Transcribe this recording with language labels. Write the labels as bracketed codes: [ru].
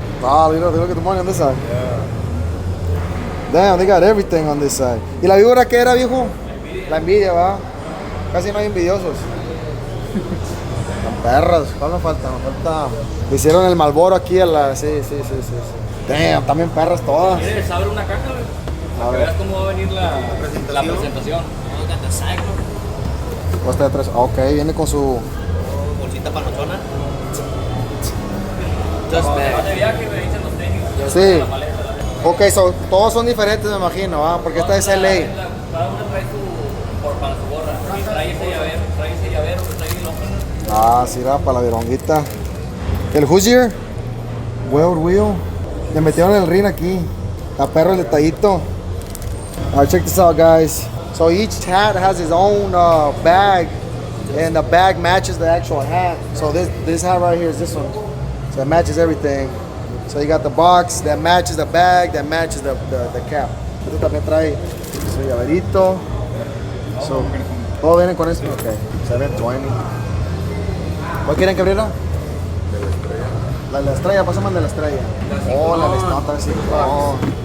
[en] Ah, look at the money on this side. Damn, they got everything on this side. [es] ¿Y la víbora qué era, viejo? La envidia, va. Casi no hay envidiosos. Están perras. ¿Cuál me falta? Me falta. Le hicieron el Malboro aquí a la. Sí. Damn, también perras todas. ¿Quieres abrir una caja, güey? Para que veas cómo va a venir la presentación. Costa de 3. Ok, viene con su. Bolsita panochona. De viaje, me dicen los tenis. Sí. Ok, so, todos son diferentes, me imagino, ¿ah? Porque esta es LA. Cada uno trae para su gorra. Y trae ese llavero, que trae el opener. Ah, sí, va para la vironguita. El Hoosier. World Wheel. Le metieron el ring aquí. La perro el detallito. [en] Alright, check this out, guys. So each hat has its own bag, and the bag matches the actual hat. So this hat right here is this one. So it matches everything. So you got the box that matches the bag, that matches the cap. [es] Este también trae su llaverito. So, ¿todo viene con eso? Ok, 720. ¿Cuál quieren que abriera? De la estrella, pásame de la estrella. Oh, la listota, sí. Oh.